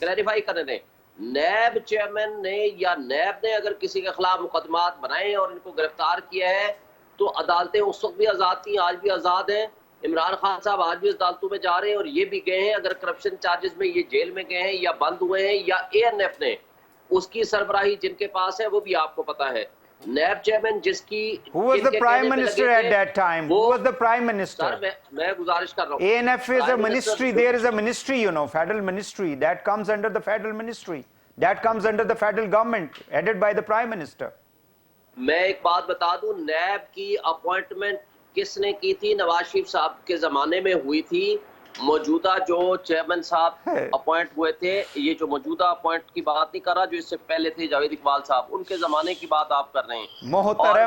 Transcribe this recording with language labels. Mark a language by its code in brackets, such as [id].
[ur] Clarify کرنے دیں۔ NAB chairman نے یا نیب نے اگر کسی کے خلاف مقدمات بنائے اور ان کو گرفتار کیا ہے تو عدالتیں اس وقت بھی آزاد تھیں، آج بھی آزاد ہیں۔ عمران خان صاحب آج بھی عدالتوں میں جا رہے ہیں اور یہ بھی گئے ہیں، اگر کرپشن چارجز میں یہ جیل میں گئے ہیں یا بند ہوئے ہیں، یا اے این ایف نے اس کی سربراہی جن کے پاس ہے وہ بھی آپ کو پتا ہے۔ نیب چیئرمین جس کی [en] Who was the prime minister at that time? Who was the prime minister? [ur] میں گزارش کر رہا ہوں، [en] ANF is a ministry, there is a ministry, you know, federal ministry that comes under the federal ministry, that comes under the federal government headed by the prime minister. [ur] میں ایک بات بتا دوں، نیب کی اپوائنٹمنٹ کس نے کی تھی؟ نواز شریف صاحب کے زمانے میں ہوئی تھی۔ موجودہ جو چیئرمین صاحب اپوائنٹ ہوئے تھے، یہ جو موجودہ اپوائنٹ کی بات نہیں کر رہا، جو اس سے پہلے تھے جاوید اقبال صاحب، ان کے زمانے کی بات آپ کر رہے ہیں۔